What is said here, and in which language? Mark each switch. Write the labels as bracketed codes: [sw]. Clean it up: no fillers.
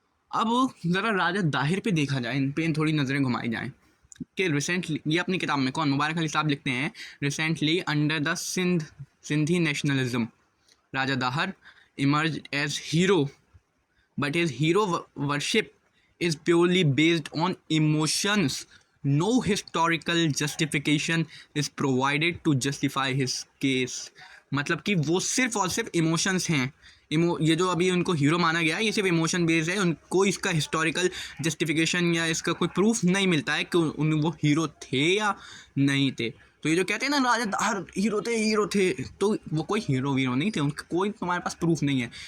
[hi] अब ज़रा राजा दाहिर पे देखा जाए, इन पे थोड़ी नज़रें घुमाई जाएँ कि रिसेंटली, ये अपनी किताब में कौन मुबारक अली साहब लिखते हैं, [en] Recently under the Sindhi nationalism Raja Dahir emerge as hero, but his hero worship is purely based on emotions. No historical justification is provided to justify his case। [hi] मतलब कि वो सिर्फ और सिर्फ इमोशंस हैं, ये जो अभी उनको हीरो माना गया है ये सिर्फ इमोशन बेस्ड है, उनको इसका हिस्टोरिकल जस्टिफिकेशन या इसका कोई प्रूफ नहीं मिलता है कि वो हीरो थे या नहीं थे। तो ये जो कहते हैं ना राजा दाहिर हीरो थे, तो वो कोई हीरो वीरो नहीं थे, उनका कोई तुम्हारे पास प्रूफ नहीं है।